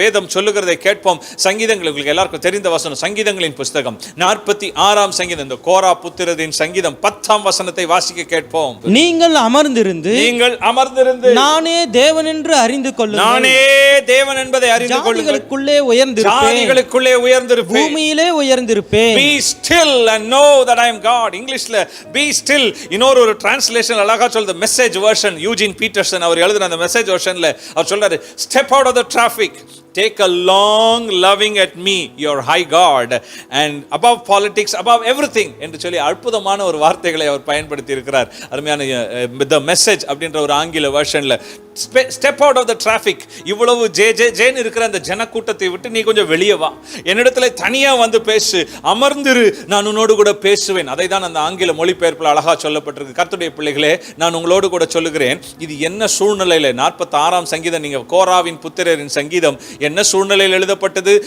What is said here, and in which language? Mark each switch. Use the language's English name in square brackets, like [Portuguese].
[Tamil] வேதம் சொல்லுகிறதை கேட்போம். சங்கீதங்கள், உங்களுக்கு எல்லாருக்கும் தெரிந்த வசனம், சங்கீதங்களின் புஸ்தகம் 46ஆம் சங்கீதம், இந்த கோரா புத்திரரின் சங்கீதம் 10ஆம் வசனத்தை வாசிக்க கேட்போம். நீங்கள் அமர்ந்திருந்து நானே தேவன் என்று அறிந்து கொள்ளுங்கள். நானே தேவன் என்பதை அறிந்து கொள்ளுங்கள். ஜாதிகளுக்குள்ளே உயர்ந்திருப்பேன், பூமியிலே உயர்ந்திருப்பேன். [English] Be still and know that I am God. [Tamil] இங்கிலீஷ்ல [English] be still. [Tamil] இன்னொரு ஒரு டிரான்ஸ்லேஷன் அழகா சொல்லுது. மெசேஜ் வெர்ஷன், யூஜின் பீட்டர்சன் அவர் எழுதின அந்த மெசேஜ் வெர்ஷன்ல அவர் சொல்றாரு, [English] step out of the traffic, take a long loving at me, your high God, and above politics, above everything [Tamil] என்று சொல்லி அற்புதமான ஒரு வார்த்தைகளை அவர் பயன்படுத்தி இருக்கிறார். அருமையான the message அப்படின்ற ஒரு ஆங்கில வெர்ஷன்ல [English] step out of the traffic. [Tamil] இவ்வளவு ஜேன்னு இருக்கிற அந்த ஜனக்கூட்டத்தை விட்டு நீ கொஞ்சம் வெளியே வா, என்னிடத்துல தனியா வந்து பேசு, அமர்ந்திரு, நான் உன்னோடு கூட பேசுவேன். அதை தான் அந்த ஆங்கில மொழிபெயர்ப்பில் அழகா சொல்லப்பட்டிருக்கு. கர்த்தருடைய பிள்ளைகளே, நான் உங்களோடு கூட சொல்லுகிறேன், இது என்ன சூழ்நிலையில 46ஆம் சங்கீதம், நீங்க கோராவின் புத்திரரின் சங்கீதம் என்ன சூழ்நிலையில் எழுதப்பட்டது?